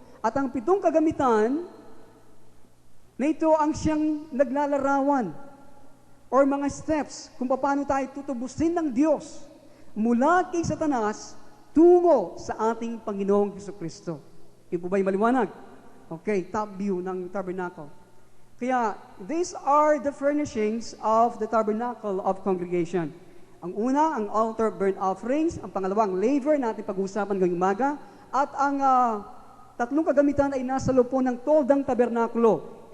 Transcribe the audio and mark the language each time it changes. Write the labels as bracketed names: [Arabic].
[Filipino] At ang 7 kagamitan na ito ang siyang naglalarawan or mga steps kung paano tayo tutubusin ng Diyos mula kay Satanas tungo sa ating Panginoong Jesucristo. Yung po ba'y maliwanag? Okay, top view ng tabernacle. [English] Kaya, these are the furnishings of the Tabernacle of Congregation. [Filipino] Ang una, ang altar burnt offerings. Ang pangalawang, laver na ating pag-uusapan ngayong umaga. At ang tatlong kagamitan ay nasa loob po ng toldang tabernakulo.